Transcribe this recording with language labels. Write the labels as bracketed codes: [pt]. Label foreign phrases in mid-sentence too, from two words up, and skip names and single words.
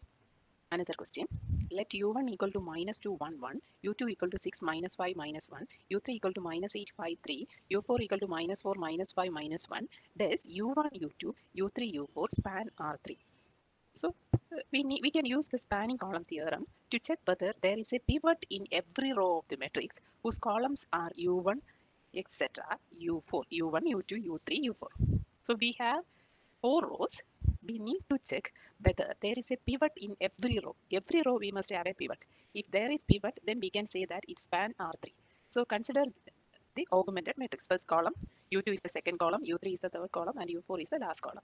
[en] Another question, let u1 equal to minus 2, 1, 1, u2 equal to 6, minus 5, minus 1, u3 equal to minus 8, 5, 3, u4 equal to minus 4, minus 5, minus 1. Does u1, u2, u3, u4 span R3? So we can use the spanning column theorem to check whether there is a pivot in every row of the matrix whose columns are u1, etc., u4, u1, u2, u3, u4. So we have 4 rows. We need to check whether there is a pivot in every row. Every row we must have a pivot. If there is pivot, then we can say that it span R3. So consider the augmented matrix. First column, u2 is the second column, u3 is the third column, and u4 is the last column.